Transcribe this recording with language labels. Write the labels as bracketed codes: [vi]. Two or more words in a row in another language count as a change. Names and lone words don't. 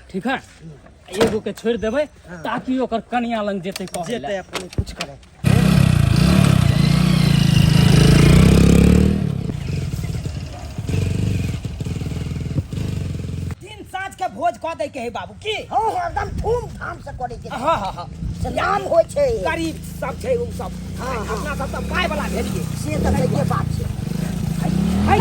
[mai] ठीक है एगो के छोड़ देबै ताकि ओकर कनिया लंग जेते कहे जेते ले। अपन कुछ करे दिन साँझ के भोज कह दे के है बाबू की हां एकदम धूमधाम से करे के हाँ हाँ हाँ सलाम होय छै गरीब सब छै उ सब हाँ, हाँ। अपना सब तो पाय वाला भेलिए से त के बात छै है